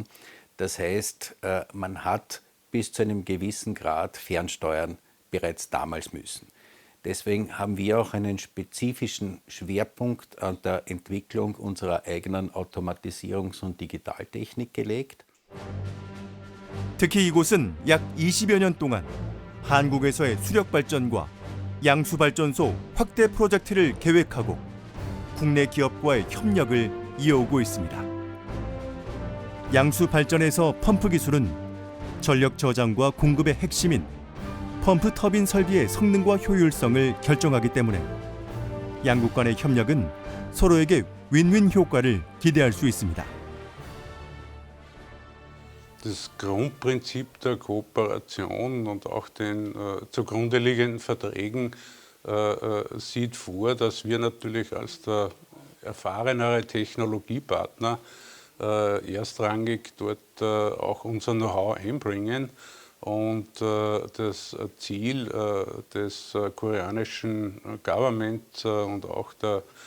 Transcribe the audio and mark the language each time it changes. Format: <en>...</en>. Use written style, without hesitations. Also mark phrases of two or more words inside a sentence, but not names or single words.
<de>Das heißt, man hat bis zu einem gewissen Grad fernsteuern bereits damals müssen. Deswegen haben wir auch einen spezifischen Schwerpunkt an der Entwicklung unserer eigenen Automatisierungs- und Digitaltechnik gelegt.</de> <ko>특히 이곳은 약 20여 년 동안 한국에서의 수력 발전과 양수 발전소 확대 프로젝트를 계획하고 국내 기업과의 협력을 이어오고 있습니다. 양수 발전에서 펌프 기술은 전력 저장과 공급의 핵심인 펌프 터빈 설비의 성능과 효율성을 결정하기 때문에 양국 간의 협력은 서로에게 윈윈 효과를 기대할 수 있습니다.</ko> <de>Das Grundprinzip der Kooperation und auch den zugrunde liegenden Verträgen sieht vor, dass wir natürlich als der erfahrenere Technologiepartner erstrangig dort auch unser Know-how einbringen und das Ziel des koreanischen Government und auch der</de>